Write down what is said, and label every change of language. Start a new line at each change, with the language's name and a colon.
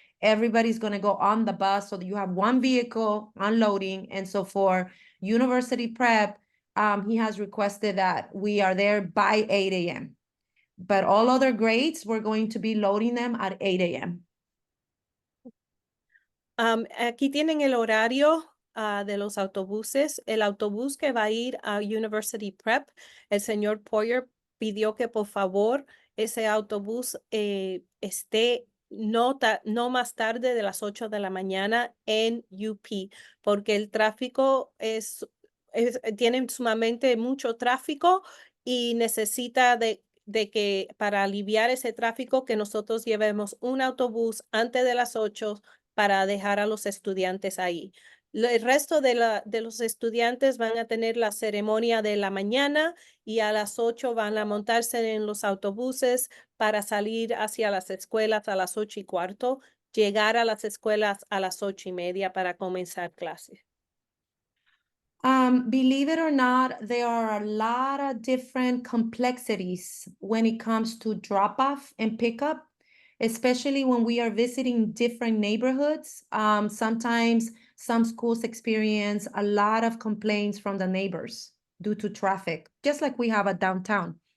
English: Everybody's going to go on the bus so that you have one vehicle unloading. And so for University Prep, he has requested that we are there by 8 a.m. But all other grades, we're going to be loading them at 8 a.m.
Spanish: Aquí tienen el horario de los autobuses. El autobús que va a ir a University Prep, el señor Poyer pidió que por favor ese autobús esté no más tarde de las 8 de la mañana en UP, porque el tráfico tiene sumamente mucho tráfico y necesita de que para aliviar ese tráfico que nosotros llevemos un autobús antes de las 8 para dejar a los estudiantes ahí. El resto de los estudiantes van a tener la ceremonia de la mañana y a las 8 van a montarse en los autobuses para salir hacia las escuelas a las 8:15, llegar a las escuelas a las 8:30 para comenzar clases.
English: Believe it or not, there are a lot of different complexities when it comes to drop off and pickup, especially when we are visiting different neighborhoods. Sometimes some schools experience a lot of complaints from the neighbors due to traffic, just like we have at downtown.